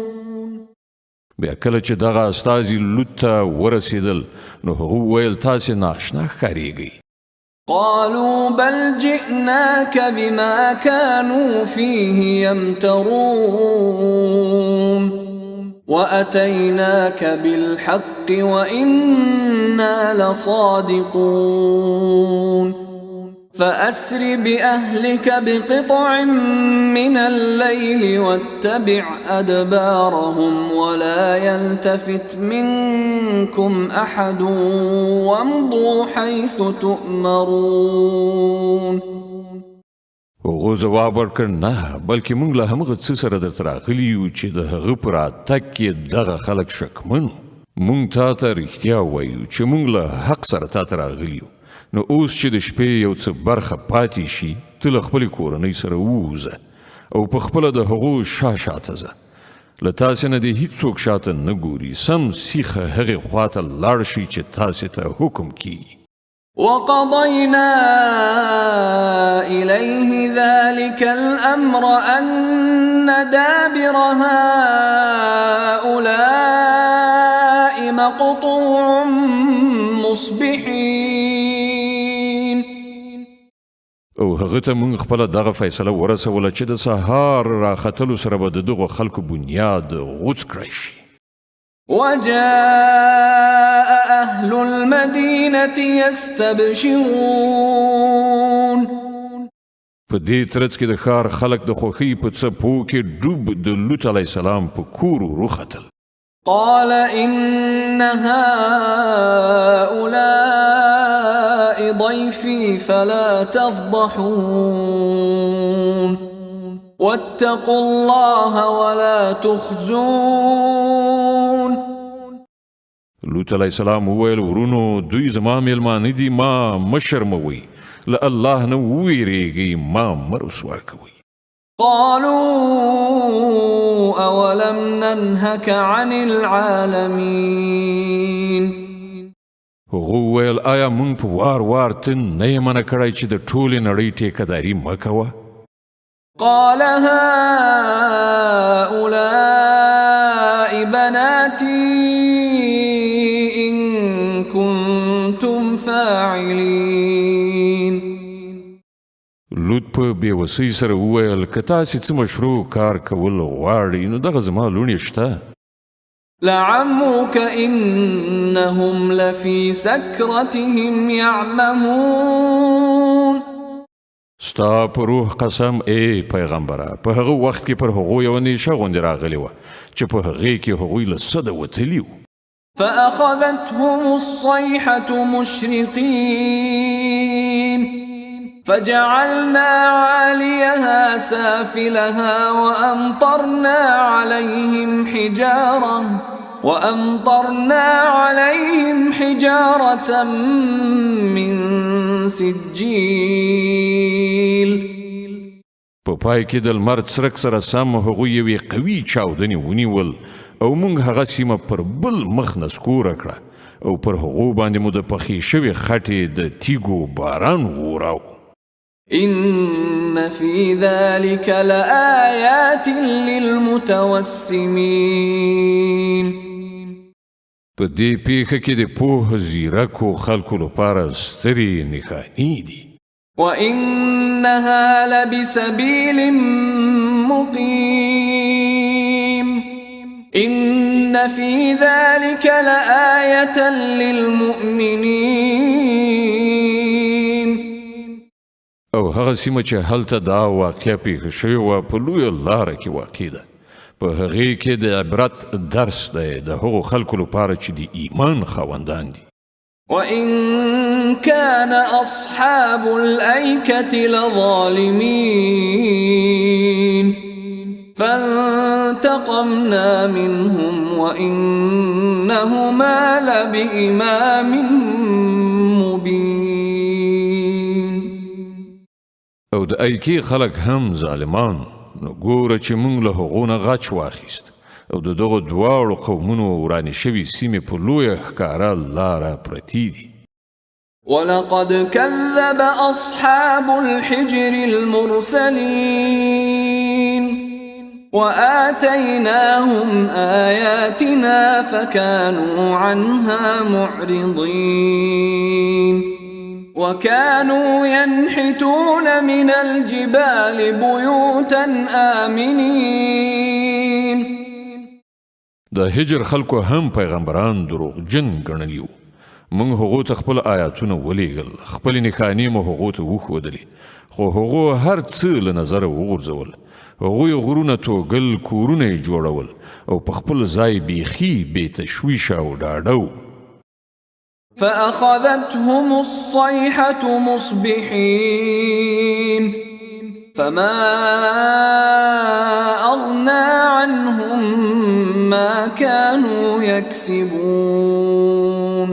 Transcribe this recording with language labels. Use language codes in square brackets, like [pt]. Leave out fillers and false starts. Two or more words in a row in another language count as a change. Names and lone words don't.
[ps] بیا کله چې دغه استازي لوط ته ورسېدل نو هغو ویل تاسې ناشنا ښکارېږئ [ar] قالوا بل جئناك بما كانوا فيه يمترون وأتيناك بالحق وإنا لصادقون فأسر بأهلك بقطع من الليل واتبع أدبارهم ولا يلتفت منكم أحد وامضوا حيث تؤمرون [ps] هغو ځواب ورکړ نه بلکې موږ له همغه څه سره درته راغلي یو چې د هغه په راتګ کې دغه خلک شکمن موږ تا ته رښتیا وایو چې موږ له حق سره تا ته راغلي یو نو اوس چې د شپې یو څه برخه پاتې شي ته له خپلې کورنۍ سره ووځه او په خپله د هغو شاته ځه له تاسې نه دې هیڅوک شاته نه ګوري سم سیخه هغې خواته لاړ شي چې تاسې ته حکم کیږي [ar] وقضينا إليه ذلك الأمر أن دابر هؤلاء مقطوع مصبحين [ps] او هغه ته موږ خپله دغه فیصله ورسوله چې د سهار راختلو سره به د دغو خلکو بنیاد غوڅ کړی شي [ar] وجاء أهل المدينة يستبشرون [ps] په دې ترڅ کې د ښار خلک د خوښۍ په څپو کې ډوب د لوط [ar] علیه السلام [ps] په کور وروختل [ar] قال إن هؤلاء ضيفي فلا تفضحون واتقوا الله ولا تخزون [ps] لوط [ar] علیه السلام [ps] وویل ورونو دوی زما میلمانه دي ما مه شرموئ له الله نه وویریږئ ما مه رسوا کوئ [ar] قالوا أولم ننهك عن العالمين [ps] هغو ویل آیا موږ په وار وار ته نه یې منع کړی چې د ټولې نړۍ ټیکهداري مه کوه [ar] قال هؤلاء بناتي إن كنتم فاعلين [ps] لوط په بېوسۍ سره وویل که تاسې څه مشروع کار کول غواړئ نو دغه زما لوڼې شته [ar] لعمرك إنهم لفي سكرتهم يعمهون [ps] ستا په روح قسم ای پیغمبره په هغه وخت کې پر هغو یوه نیشه غوندې راغلې وه چې په هغې کې هغوی له سده وتلي وو [ar] فأخذتهم الصيحة مشرقين فجعلنا عاليها سافلها وأمطرنا عليهم حجارة من سجيل [ps] په پای کې د لمر څرک سره سم هغوی یوې قوي چاودنې ونیول او موږ هغه سیمه پر بل مخ نسکوره کړه او پر هغو باندې مو د پخې شوې خټې د تیږو باران ووراو [ar] إن في ذلك لآيات للمتوسمين [ps] په دې پیښه کې د پوه زیرکو خلکو لپاره سترې نښانې دي [ar] وإنها لبسبيل مقيم إن في ذلك لآية للمؤمنين [ps] او هغه سیمه چې هلته دا واقعه پیښه شوې وه په لویه لاره کې واقع ده په هغې کې د عبرت درس دی د هغو خلکو لپاره چې د ایمان خاوندان دي [ar] وإن كان أصحاب الأيكة لظالمين فانتقمنا منهم وإنهما لبإمام مبين [ps] او د ایکی خلک هم ظالمان نو ګوره چې موږ له هغو نه غچ واخیست او د دغو دواړو قومونو ورانې شوي سیمې په لویه ښکاره لاره پرتې دي [ar] ولقد كذب أصحاب الحجر المرسلين وآتيناهم آياتنا فكانوا عنها معرضين وكانوا ينحتون من الجبال بيوتا آمنين [ps] د هجر خلکو هم پیغمبران دروغجن ګڼلي وو موږ هغو ته خپل آیاتونه ولیږل خپلې نښانې مو هغو ته وښودلې خو هغو هر څه له نظره وغورځول هغوی غرونه توږل کورونه یې جوړول او په خپل ځای بیخي بې تشویشه او ډاډه وو [ar] فأخذتهم الصيحة مصبحين فما أغنى عنهم ما كانوا يكسبون